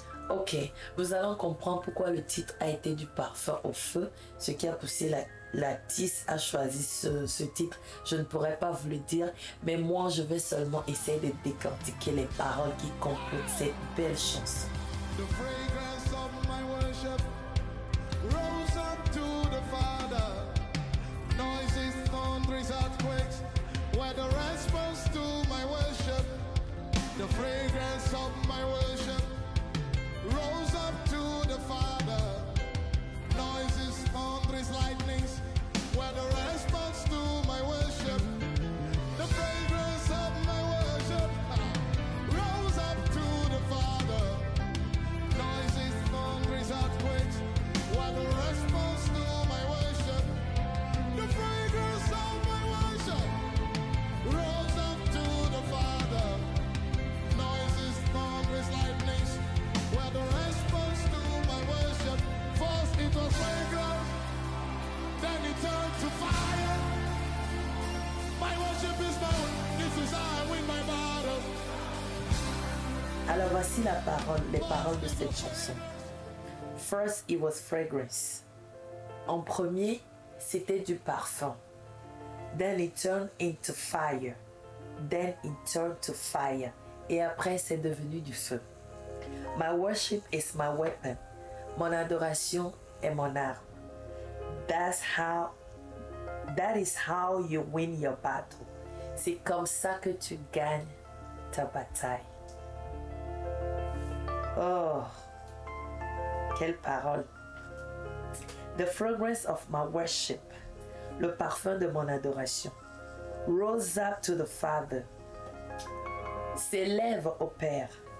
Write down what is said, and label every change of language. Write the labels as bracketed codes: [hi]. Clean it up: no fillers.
[fr] Ok, nous allons comprendre pourquoi le titre a été du parfum au feu, ce qui a poussé l'artiste à choisir ce titre. Je ne pourrais pas vous le dire, mais moi je vais seulement essayer de décortiquer les paroles qui composent cette belle chanson. [en] The fragrance of my worship rose up to the Father. Noises, thunders, earthquakes were the response to my worship. The fragrance of my worship rose up to the Father. Noises, thunders, lightnings were the response to my worship. The fragrance of my worship rose up to the Father. Noises, thunders, earthquakes were the response to my worship. The fragrance of my worship rose up to the Father. Noises, thunders, lightnings were the response to my worship. First it was fragrance, then it turned to fire. My worship is known, this is how I win my battle. [fr] Alors voici les paroles de cette chanson. [en] First it was fragrance. [fr] En premier, c'était du parfum. [en] Then it turned into fire. Then it turned to fire. [fr] Et après, c'est devenu du feu. [en] My worship is my weapon. [fr] Mon adoration est mon arme. [en] That is how you win your battle. [fr] C'est comme ça que tu gagnes ta bataille. Oh, quelle parole. [en] The fragrance of my worship, [fr] le parfum de mon adoration, [en] rose up to the Father, [fr] s'élève au Père.